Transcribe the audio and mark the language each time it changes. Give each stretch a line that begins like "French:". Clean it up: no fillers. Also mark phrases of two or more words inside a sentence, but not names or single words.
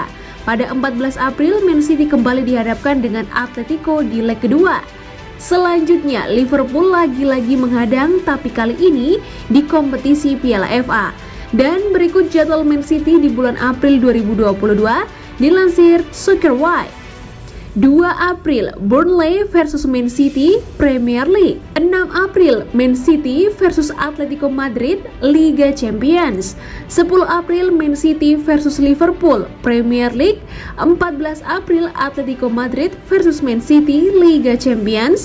Indonesian: Pada 14 April, Man City kembali dihadapkan dengan Atletico di leg kedua. Selanjutnya, Liverpool lagi-lagi menghadang, tapi kali ini di kompetisi Piala FA. Dan berikut jadwal Man City di bulan April 2022, dilansir Soccerwise. 2 April, Burnley versus Man City, Premier League. 6 April, Man City versus Atletico Madrid, Liga Champions. 10 April, Man City versus Liverpool, Premier League. 14 April, Atletico Madrid versus Man City, Liga Champions.